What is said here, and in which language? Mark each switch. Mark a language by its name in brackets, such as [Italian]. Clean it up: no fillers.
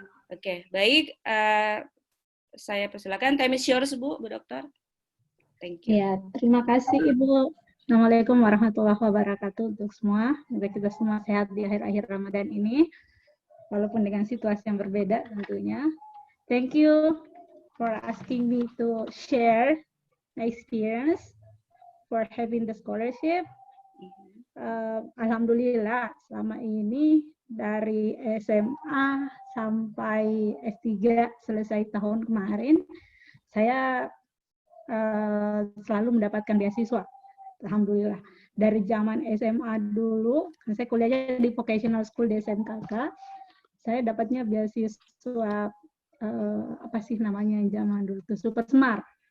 [Indonesian] Oke, baik. Saya persilakan. [English] Time is yours, Bu Dokter. Thank you. [Indonesian] Ya, terima kasih Ibu. [Arabic] Assalamualaikum warahmatullahi wabarakatuh [Indonesian] untuk semua. Semoga kita semua sehat di akhir-akhir Ramadan ini, walaupun dengan situasi yang berbeda tentunya. [English] Thank you for asking me to share my experience for having the scholarship. [Indonesian] Alhamdulillah selama ini dari SMA sampai S3 selesai tahun kemarin, saya selalu mendapatkan beasiswa. Alhamdulillah. Dari zaman SMA dulu, saya kuliahnya di Vocational School di SMKK, saya dapatnya beasiswa apa sih namanya yang zaman dulu itu Super Smart.